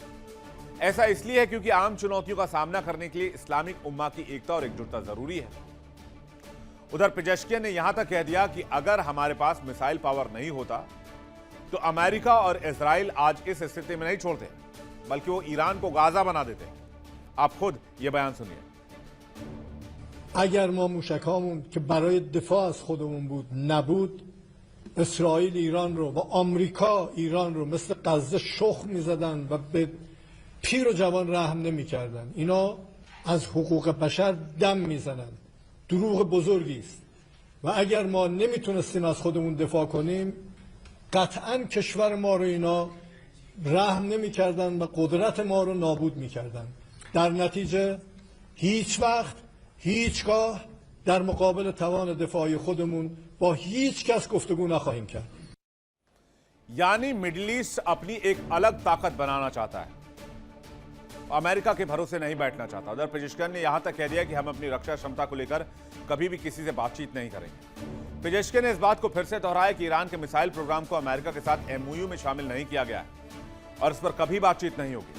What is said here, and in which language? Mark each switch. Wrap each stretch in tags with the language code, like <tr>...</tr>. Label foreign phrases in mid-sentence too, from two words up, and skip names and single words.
<hi>ऐसा इसलिए है क्योंकि आम चुनौतियों का सामना करने के लिए इस्लामिक उम्मा की एकता और एकजुटता जरूरी है। उधर पेजेश्कियन ने यहां तक कह दिया कि अगर हमारे पास</hi> <en>missile power</en> <hi>नहीं होता तो अमेरिका और इजराइल आज इस स्थिति में नहीं छोड़ते, बल्कि वो ईरान को गाजा बना देते। आप खुद ये बयान सुनिए।</hi> <fa>اگر ما موشکامون که برای دفاع از خودمون بود نبود، اسرائیل ایران رو و آمریکا ایران رو مثل غزه شخم می‌زدن و به پیر و جوان رحم نمی‌کردن. اینا از حقوق بشر دم میزنن. دروغ بزرگی است. و اگر ما نمیتونستیم از خودمون دفاع کنیم، قطعاً کشور ما رو اینا رحم نمی‌کردن و قدرت ما رو نابود می‌کردن. در نتیجه هیچ وقت هیچگاه در مقابل توان دفاعی خودمون با هیچ کس گفتگو نخواهیم کرد.</fa> <hi>यानी मिडिल ईस्ट अपनी एक अलग ताकत बनाना चाहता है, अमेरिका के भरोसे नहीं बैठना चाहता। उधर पेजेश्कियान ने यहां तक कह दिया कि हम अपनी रक्षा क्षमता को लेकर कभी भी किसी से बातचीत नहीं करेंगे। पेजेश्कियान ने इस बात को फिर से दोहराया कि ईरान के</hi> <en>missile program</en> <hi>को अमेरिका के साथ एमओयू में शामिल नहीं किया गया है और इस पर कभी बातचीत नहीं होगी।</hi>